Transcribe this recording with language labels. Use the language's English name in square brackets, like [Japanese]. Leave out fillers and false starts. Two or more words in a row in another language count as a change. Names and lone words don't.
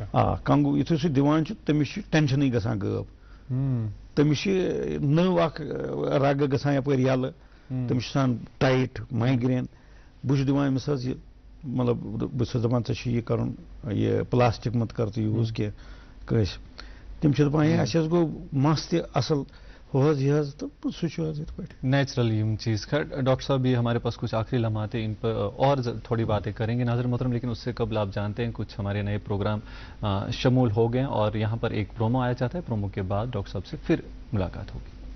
[Kashmiri] آ کنگوٗ یِتھُے سُہ دِوان چھُ تٔمِس چھُ ٹینشنٕے گژھان غٲب تٔمِس چھِ نٔو اکھ رگہٕ گژھان یپٲرۍ یَلہٕ تٔمِس چھُ آسان [English] tight migraine [Kashmiri] بہٕ چھُس دِوان أمِس حظ یہِ مطلب بہٕ چھُس دَپان ژےٚ چھُ یہِ کَرُن یہِ پلاسٹِک مت کر ژٕ یوٗز کینٛہہ کٲنٛسہِ تِم چھِ دَپان ہے اَسہِ حظ گوٚو مَس تہِ اَصٕل ہُہ حظ یہِ حظ تہٕ سُہ چھُ حظ یِتھ پٲٹھۍ [Urdu] نیچرل یہ چیز خیر ڈاکٹر صاحب بھی ہمارے پاس کچھ آخری لمحات ہیں ان پر اور تھوڑی باتیں کریں گے ناظرین محترم لیکن اس سے قبل آپ جانتے ہیں کچھ ہمارے نئے پروگرام شمول ہو گئے اور یہاں پر ایک پرومو آیا جاتا ہے پرومو کے بعد ڈاکٹر صاحب سے پھر ملاقات ہوگی